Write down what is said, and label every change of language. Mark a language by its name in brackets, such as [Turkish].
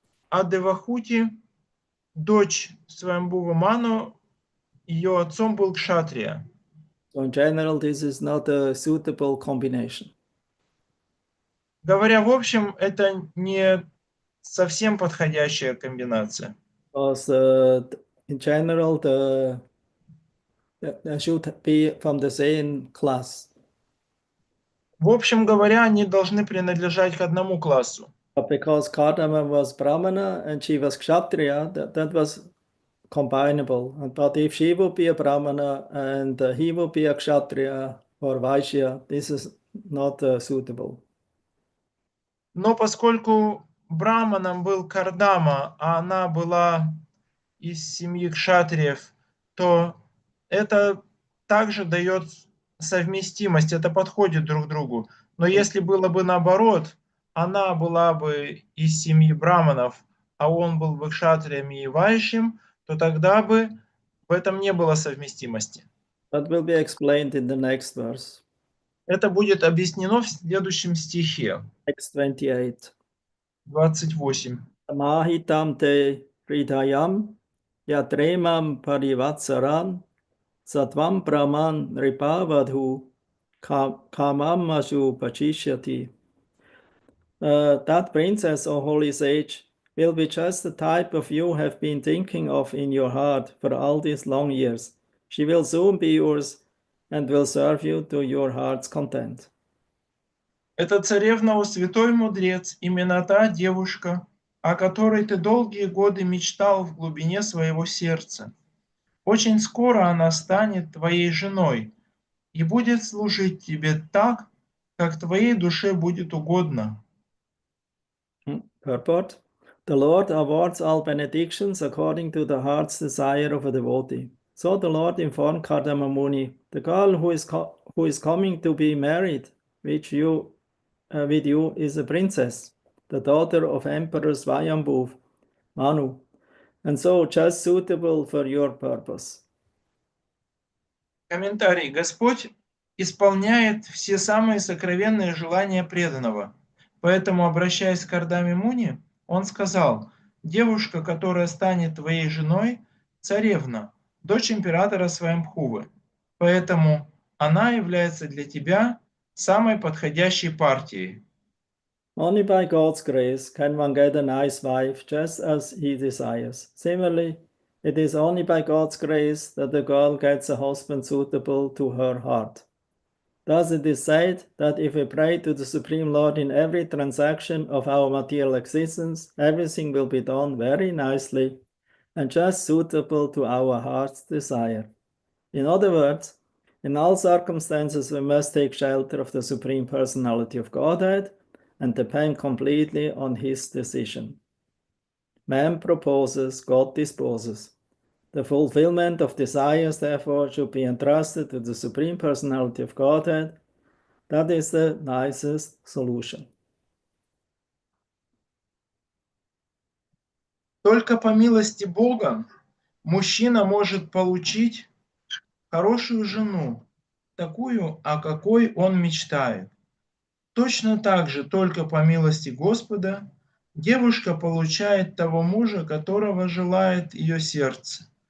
[Russian] а Девахути, дочь Свамбува Ману, ее отцом был кшатрия. [English] So in general, this is not a suitable combination. [Russian] Говоря в общем, это не совсем подходящая комбинация. [English] Because in general, they should be from the same class. [Russian] В общем говоря, они должны принадлежать к одному классу. [English] But because Kardama was Brahmana and she was Kshatriya, that was combinable. But if she would be a Brahmana and he would be a Kshatriya or Vaishya, this is not suitable. [Russian] Но поскольку браманом был Кардама, а она была из семьи кшатриев, то это также дает совместимость, это подходит друг другу. Но если было бы наоборот, она была бы из семьи браманов, а он был бы кшатрием и вайшем, то тогда бы в этом не было совместимости. [English] That will be explained in the next verse. [Russian] Это будет объяснено в следующем стихе, [English] Text 28. [Russian] 28. [Sanskrit] Mahitam te hridayam yatremam parivatsaran satvam brahman ripavadhu kamamashu pachishyati. [English] That princess, O holy sage, will be just the type of you have been thinking of in your heart for all these long years. She will soon be yours and will serve you to your heart's content. Это царевна, о святой мудрец, именно та девушка, о которой ты долгие годы мечтал в глубине своего сердца. Очень скоро она станет твоей женой и будет служить тебе так, как твоей душе будет угодно. Purport. The Lord awards all benedictions according to the heart's desire of a devotee. So the Lord informed Kardama Muni, the girl who is coming to be married with you is a princess, the daughter of Emperor Swayambhuv Manu, and so just suitable for your purpose. [Russian] Комментарий. Господь исполняет все самые сокровенные желания преданного. Поэтому, обращаясь к Кардаме Муни, он сказал: девушка, которая станет твоей женой, царевна, дочь императора Сваямбхувы. Поэтому она является для тебя самой подходящей партией. [English] Only by God's grace can one get a nice wife just as he desires. Similarly, It is only by God's grace that the girl gets a husband suitable to her heart. Thus it is said that if we pray to the Supreme Lord in every transaction of our material existence, everything will be done very nicely and just suitable to our heart's desire. In other words, in all circumstances, we must take shelter of the Supreme Personality of Godhead and depend completely on His decision. Man proposes, God disposes. The fulfillment of desires, therefore, should be entrusted to the Supreme Personality of Godhead. That is the nicest solution. [Russian] Только по милости Бога мужчина может получить хорошую жену, такую, о какой он мечтает. Точно так же, только по милости Господа, девушка получает того мужа, которого желает ее сердце.